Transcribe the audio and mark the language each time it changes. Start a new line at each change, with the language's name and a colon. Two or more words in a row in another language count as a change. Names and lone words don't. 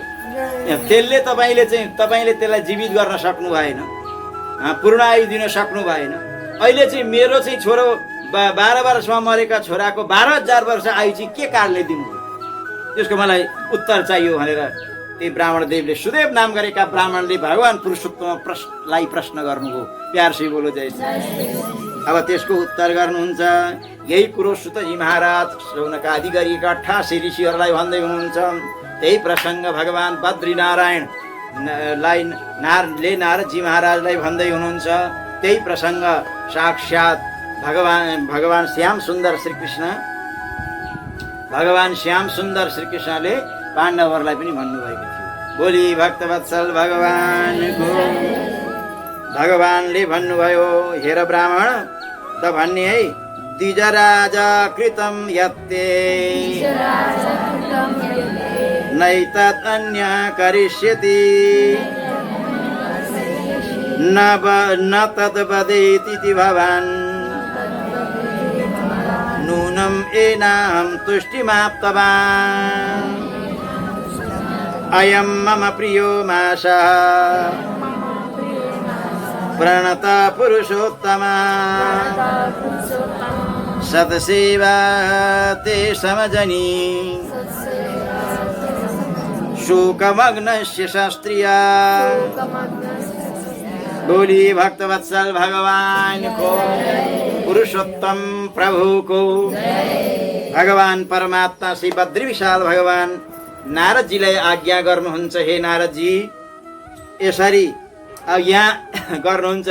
Nepali: त्यसले तपाईँले त्यसलाई जीवित गर्न सक्नु भएन, पूर्ण आयु दिन सक्नु भएन। अहिले चाहिँ मेरो चाहिँ छोरो 12 वर्षमा मरेका छोराको 12000 वर्ष आयु चाहिँ के कारणले दिनुभयो? त्यसको मलाई उत्तर चाहियो भनेर त्यही ब्राह्मण देवले, सुदेव नाम गरेका ब्राह्मणले भगवान पुरुषोत्तमलाई प्रश्न गर्नुभयो।
Hindi: प्यार से बोलो जय श्री।
Nepali: अब त्यसको उत्तर गर्नुहुन्छ। यही कुरो सुतजी महाराज शौनका आदि गरिएका 88 ऋषिहरूलाई भन्दै हुनुहुन्छ। त्यही प्रसङ्ग भगवान बद्रीनारायणलाई नारदजी महाराजलाई भन्दै हुनुहुन्छ। त्यही प्रसङ्ग साक्षात भगवान श्याम सुन्दर श्रीकृष्णले पाण्डवहरूलाई पनि भन्नुभएको थियो। बोली भक्तवत्सल भगवानको। भगवानले भन्नुभयो, हेर ब्राह्मण त भन्ने है,
Sanskrit: द्विजराज कृतं यत्ते नैतत् अन्य करिष्यति न तद् वदेति भवान् नूनं एनां तुष्टिमाप्तवान् अयं मम प्रियो माशः प्रणता पुरुषोत्तमा सतसेवा ते समजनी शोकमग्नस्य शास्त्रिया।
Nepali: बोली भक्तवत्सल भगवान को। पुरुषोत्तम प्रभुको। भगवान परमात्मा श्री बद्री विशाल भगवान नारदजीलाई आज्ञा गर्नुहुन्छ, हे नारदजी यसरी अब यहाँ गर्नुहुन्छ।